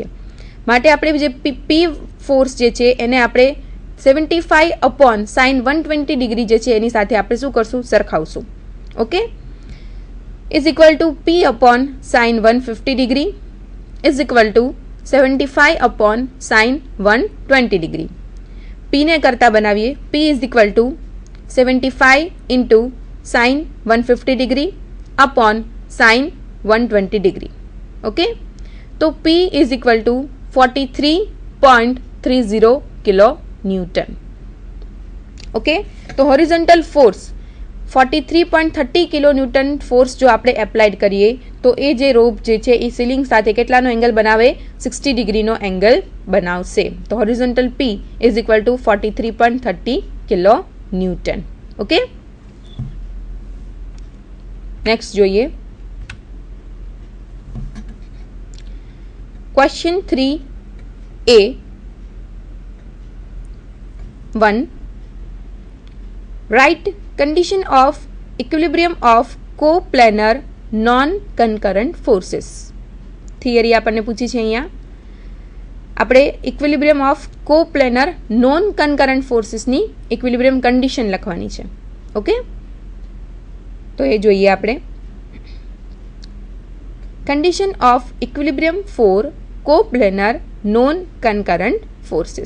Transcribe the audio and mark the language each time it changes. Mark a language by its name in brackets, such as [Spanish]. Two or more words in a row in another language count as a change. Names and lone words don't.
[Gujarati] માટે આપણે જે પી ફોર્સ જે છે એને આપણે 75 [English] upon sine [Gujarati] 120 ડિગ્રી જે છે એની સાથે આપણે શું કરશું? સરખાવશું. [English] Okay, is equal to P upon sine 150 degree is equal to 75 upon sine 120 degree. [Gujarati] પીને કરતા બનાવીએ, [English] P is equal to 75 into sin 150 degree upon sin 120 degree. Okay, तो P is equal to 43.30 kilo newton. ओके, [Gujarati] तो [English] horizontal force [Gujarati] 43.30 [English] kilo newton force [Gujarati] જો આપણે એપ્લાઇડ કરીએ તો એ જે રોપ જે છે એ સીલિંગ સાથે કેટલાનો એંગલ બનાવે? 60 ડિગ્રીનો એંગલ બનાવશે. [English] તો horizontal P is equal to 43.30 kilo newton. [Gujarati] ઓકે, નેક્સ્ટ જોઈએ ક્વેશ્ચન 3A 1. [English] Write condition of equilibrium of coplanar non-concurrent forces. [Gujarati] થિયરી આપણને પૂછી છે. અહીંયા આપણે [English] equilibrium of coplanar non concurrent forces equilibrium condition [Gujarati] લખવાની છે. ઓકે, તો એ જોઈએ આપણે. [English] Condition of equilibrium for coplanar non concurrent forces.